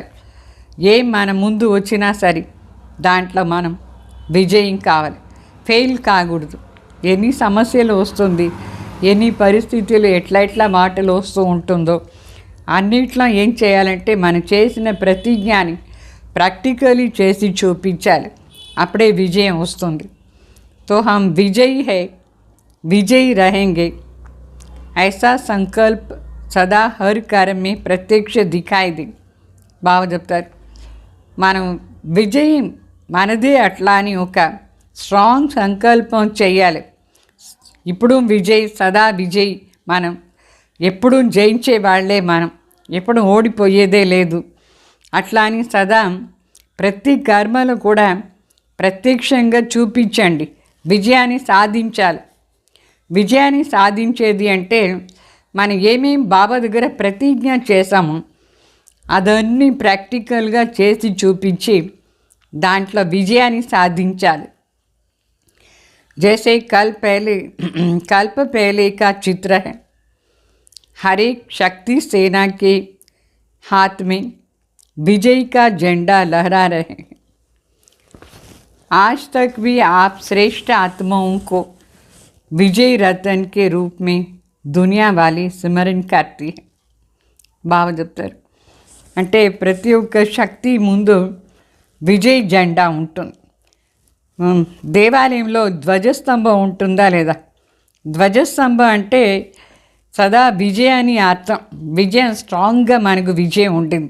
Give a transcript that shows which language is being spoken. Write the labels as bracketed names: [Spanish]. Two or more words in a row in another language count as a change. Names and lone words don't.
[Telugu] ఏం మన ముందు వచ్చినా సరే దాంట్లో మనం విజయం కావాలి, ఫెయిల్ కాకూడదు. ఎన్ని సమస్యలు వస్తుంది, ఎన్ని పరిస్థితులు ఎట్లా మాటలు వస్తూ ఉంటుందో అన్నిట్లో ఏం చేయాలంటే మనం చేసిన ప్రతిజ్ఞని ప్రాక్టికలీ చేసి చూపించాలి, అప్పుడే విజయం వస్తుంది. [Hindi] तो हम विजयी हैं, विजयी रहेंगे, ऐसा संकल्प सदा हर कार्य में प्रत्यक्ष दिखाई दे. [Telugu] బాగా చెప్తారు. మనం విజయం మనదే అట్లా అని ఒక స్ట్రాంగ్ సంకల్పం చేయాలి. ఇప్పుడు విజయ్, సదా విజయ్, మనం ఎప్పుడూ జయించే వాళ్ళే, మనం ఎప్పుడు ఓడిపోయేదే లేదు. అట్లా అని సదా ప్రతి కర్మలో కూడా ప్రత్యక్షంగా చూపించండి, విజయాన్ని సాధించాలి. విజయాన్ని సాధించేది అంటే మనం ఏమేం బాబా దగ్గర ప్రతిజ్ఞ చేసామో అదన్నీ ప్రాక్టికల్గా చేసి చూపించి దాంట్లో విజయాన్ని సాధించాలి. [Hindi] जैसे कल्प पहले का चित्र है, हर एक शक्ति सेना के हाथ में विजय का झंडा लहरा रहे हैं. आज तक भी आप श्रेष्ठ आत्माओं को विजय रतन के रूप में दुनिया वाली स्मरण करती है. [Telugu] బాగా చెప్తారు. అంటే ప్రతి ఒక్క శక్తి ముందు విజయ్ జెండా ఉంటుంది. దేవాలయంలో ధ్వజస్తంభం ఉంటుందా లేదా? ధ్వజస్తంభం అంటే సదా విజయాన్ని అర్థం. విజయం స్ట్రాంగ్గా మనకు విజయం ఉంటుంది.